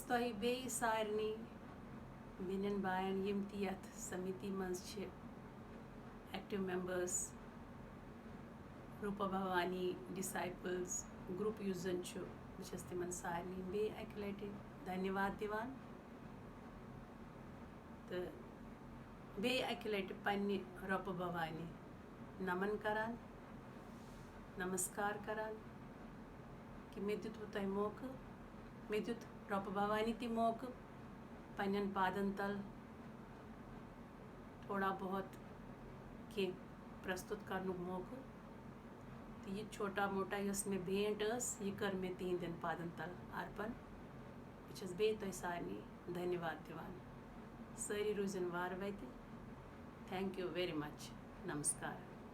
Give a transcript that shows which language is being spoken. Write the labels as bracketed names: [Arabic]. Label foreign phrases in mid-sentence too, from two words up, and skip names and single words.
[Kashmiri] बेई सारनी विनन बायन यम ती यथ समिति मंज छ [English] active members [Kashmiri] रूपा भवानी डिसाइपल्स ग्रुप युस जन छु बचस तिमन सारनी बे अकि लटि धन्यवाद दिवान तो बे अकि लटि पन्नि रूपा भवानी नमन करान नमस्कार करान कि मे दित तह मौक मे दित रूपा भवानी ती मौक पन्न पादन तल [Hindi] थोड़ा बहुत [Kashmiri] के प्रस्तुत करनुक मौक तो ये [Hindi] छोटा मोटा [Kashmiri] यस मे भेंट यह कर मे तिहंदन पादन तल अर्पण बस बे तह सारनी धन्यवाद दिवान सारी रूजन वार वत [English] thank you very much [Kashmiri] नमस्कार।